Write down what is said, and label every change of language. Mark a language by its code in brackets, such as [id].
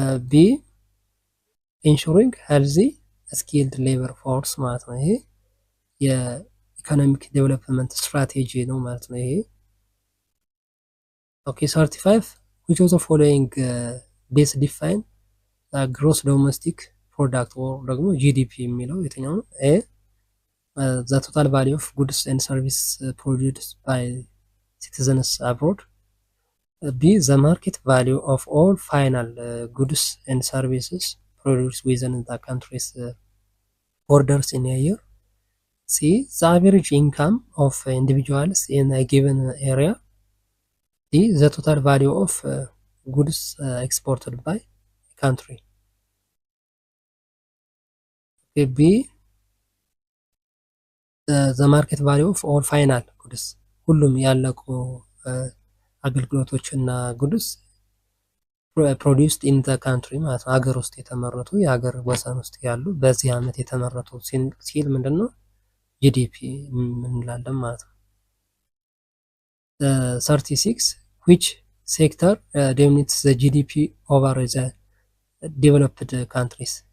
[en] ቢ ኢንሹሪንግ ሄልዚ ስኪልድ ሌበር ፎርስ [am] ማለት ነው። ይሄ የኢኮኖሚክ ዴቨሎፕመንት ስትራቴጂ ነው ማለት ነው። ይሄ ኦኬ [en] 35 which of the following base define gross domestic product or [am] ደግሞ ጂዲፒ የሚለው የትኛው ነው? [en] ኤ the total value of goods and services produced by citizens abroad, B the market value of all final goods and services produced within the country's borders in a year, C the average income of individuals in a given area, D the total value of goods exported by country. B the market value of all final goods [am] ሁሉም ያለቁ አገልግሎቶች እና [en] ጉድስ ፕሮዲውስድ ኢን ዘ ካንትሪ [am] ማለት ነው። ሀገር ውስጥ የተመረቱ የሀገር ወሰን ውስጥ ያሉ በዚህ ዓመት የተመረቱ ሲል ምንድነው? ጂዲፒ እንላለን ማለት ነው። [en] 36 which sector dominates the GDP over the developed countries?